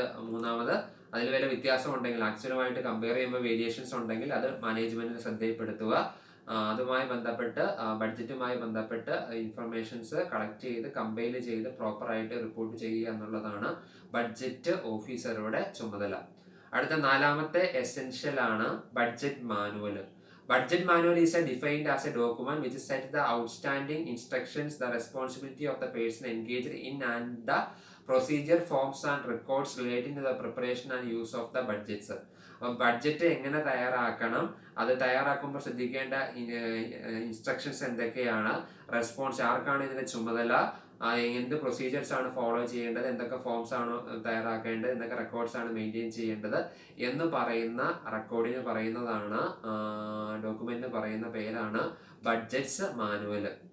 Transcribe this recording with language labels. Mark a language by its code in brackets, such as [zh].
[ml] മൂന്നാമത്, അതിൽ വല്ല വ്യത്യാസം ഉണ്ടെങ്കിൽ, ആക്ച്വലുമായിട്ട് കമ്പയർ ചെയ്യുമ്പോൾ വേരിയേഷൻസ് ഉണ്ടെങ്കിൽ അത് മാനേജ്മെന്റിന് ശ്രദ്ധയിൽപ്പെടുത്തുക. അതുമായി ബന്ധപ്പെട്ട്, ബഡ്ജറ്റുമായി ബന്ധപ്പെട്ട് ഇൻഫർമേഷൻസ് കളക്ട് ചെയ്ത് കമ്പൈൽ ചെയ്ത് പ്രോപ്പറായിട്ട് റിപ്പോർട്ട് ചെയ്യുക എന്നുള്ളതാണ് ബഡ്ജറ്റ് ഓഫീസറുടെ ചുമതല. അടുത്ത നാലാമത്തെ എസെൻഷ്യൽ ആണ് budget manual. [en] Budget manual is defined as a document which sets the outstanding instructions, the responsibility of the person engaged in and the procedure, forms and records relating to the preparation and use of the budgets. [ml] Budget എങ്ങനെ തയ്യാറാക്കണം, അത് തയ്യാറാക്കുമ്പോൾ ശ്രദ്ധിക്കേണ്ട instructions എന്തൊക്കെയാണ്, response ആർക്കാണ് ഇതിന്റെ ചുമതല, എന്ത് പ്രൊസീജിയേഴ്സ് ആണ് ഫോളോ ചെയ്യേണ്ടത്, എന്തൊക്കെ ഫോംസ് ആണ് തയ്യാറാക്കേണ്ടത്, എന്തൊക്കെ റെക്കോർഡ്സ് ആണ് മെയിൻറ്റെയിൻ ചെയ്യേണ്ടത് എന്ന് പറയുന്ന റെക്കോർഡിന് പറയുന്നതാണ്, ഡോക്യുമെന്റിന് പറയുന്ന പേരാണ് ബഡ്ജറ്റ്സ് മാനുവൽ.